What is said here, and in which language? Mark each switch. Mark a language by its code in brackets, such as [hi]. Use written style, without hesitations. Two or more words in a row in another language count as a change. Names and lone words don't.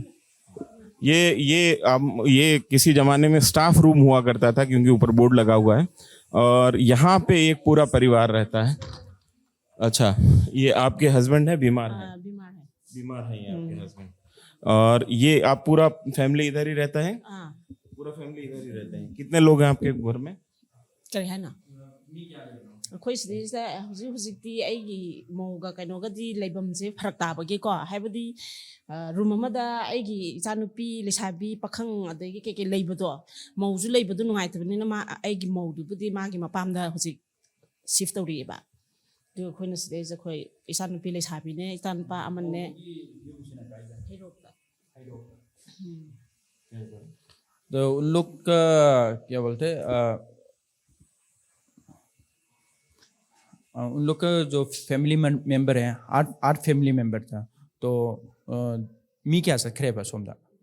[hi] ये किसी जमाने में स्टाफ रूम हुआ करता था क्योंकि ऊपर बोर्ड लगा हुआ है और यहाँ पे एक पूरा परिवार रहता है। अच्छा, ये आपके हस्बैंड है, बीमार है? बीमार है ये आपके हस्बैंड। और ये आप पूरा फैमिली इधर ही रहता है? पूरा फैमिली इधर ही रहते हैं। कितने लोग हैं आपके घर में? [mni] ꯀꯔꯤ ꯍꯥꯏꯅ ꯑꯩꯈꯣꯏ ꯁꯤꯗꯩꯁꯤꯗ ꯍꯧꯖꯤꯛꯇꯤ ꯑꯩꯒꯤ ꯃꯧꯒ ꯀꯩꯅꯣꯒꯗꯤ ꯂꯩꯐꯝꯁꯦ ꯐꯔꯛ ꯇꯥꯕꯒꯤꯀꯣ ꯍꯥꯏꯕꯗꯤ ꯔꯨꯝ ꯑꯃꯗ ꯑꯩꯒꯤ ꯏꯆꯥꯅꯨꯄꯤ ꯂꯩꯁꯥꯕꯤ ꯄꯥꯈꯪ ꯑꯗꯒꯤ ꯀꯩꯀꯩ ꯂꯩꯕꯗꯣ ꯃꯧꯁꯨ ꯂꯩꯕꯗꯣ ꯅꯨꯡꯉꯥꯏꯇꯕꯅꯤꯅ ꯑꯩꯒꯤ ꯃꯧꯗꯨꯕꯨꯗꯤ ꯃꯥꯒꯤ ꯃꯄꯥꯝꯗ ꯍꯧꯖꯤꯛ ꯁꯤꯐ ꯇꯧꯔꯤꯑꯦꯕ ꯑꯗꯨꯒ ꯑꯩꯈꯣꯏꯅ ꯁꯤꯗꯩꯁꯤꯗ ꯑꯩꯈꯣই ꯏꯆꯥꯅꯨꯄꯤ ꯂꯩꯁꯥꯕꯤꯅꯦ ꯏꯆꯥꯅꯨꯄꯥ ꯑꯃꯅꯦ ꯍꯩꯔꯣꯛꯇ [hi] तो उन लोग का क्या बोलते उन लोग का जो [en] family member [hi] है 8 [en] family member [hi] था तो मी क्या सकरे बस सोमदा